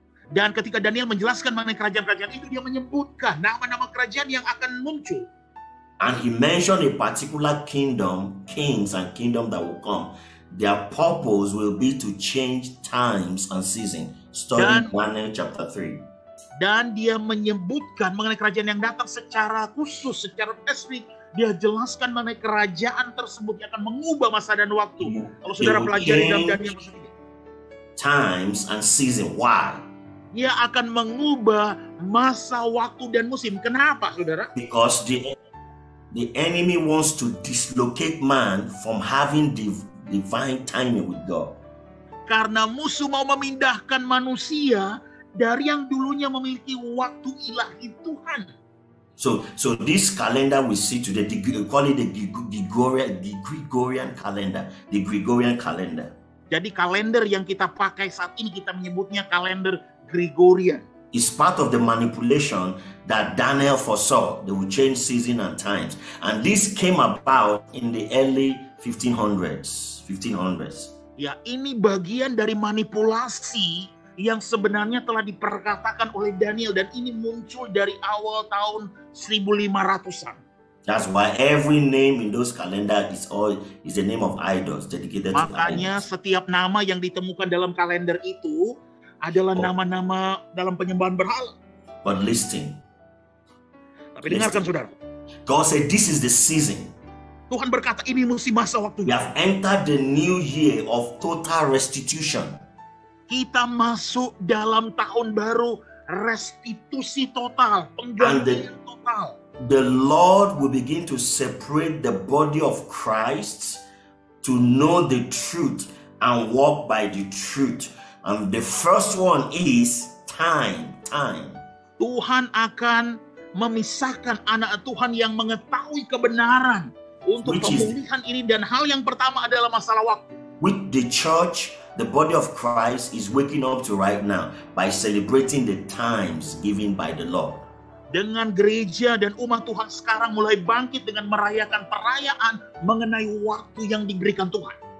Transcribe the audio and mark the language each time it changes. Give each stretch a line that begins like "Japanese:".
Indonesian: Dan ketika Daniel menjelaskan mengenai kerajaan-kerajaan itu, dia menyebutkan nama-nama kerajaan yang akan muncul.
English: And he mentioned a particular kingdom, kings and kingdom that will come. Their purpose will be to change times and season. Study Daniel chapter 3.
Indonesian: Dan dia menyebutkan mengenai kerajaan yang datang secara khusus, secara spesifik. Dia jelaskan mengenai kerajaan tersebut yang akan mengubah masa dan waktu. Kalau saudara pelajari dalam Daniel pasal 3.
English: Times and season. Why?
Indonesian: Dia akan mengubah masa, waktu, dan musim. Kenapa, saudara?
English: Because the enemy wants to dislocate man from having divine timing with God.
Indonesian: Karena musuh mau memindahkan manusia dari yang dulunya memiliki waktu ilahi Tuhan.
English: So this calendar we see today, we call it the Gregorian calendar. The Gregorian calendar.
Indonesian: Jadi kalender yang kita pakai saat ini kita menyebutnya kalender Gregorian.
English: It's part of the manipulation that Daniel foresaw. They would change season and times. And this came about in the early 1500s.
Indonesian: Ya, ini bagian dari manipulasi yang sebenarnya telah diperkatakan oleh Daniel, dan ini muncul dari awal tahun 1500-an.
English: That's why every name in those calendar is the name of idols dedicated to
Indonesian: Makanya
English: idols.
Indonesian: setiap nama yang ditemukan dalam kalender itu adalah nama-nama dalam penyembahan berhala.
English: But listen.
Indonesian: Tapi dengarkan saudara.
English: God said this is the season.
Indonesian: Tuhan berkata ini musim masa waktu.
English: We have entered the new year of total restitution.
Indonesian: Kita masuk dalam tahun baru restitusi total, penggantian total.
English: The Lord will begin to separate the body of Christ to know the truth and walk by the truth. And the first one is time.
Indonesian: Tuhan akan memisahkan anak Tuhan yang mengetahui kebenaran untuk pemulihan ini, dan hal yang pertama adalah masalah waktu.
English: With the church, the body of Christ is waking up to right now by celebrating the times given by the Lord.
Indonesian: Dengan gereja dan umat Tuhan sekarang mulai bangkit dengan merayakan perayaan mengenai waktu yang diberikan Tuhan.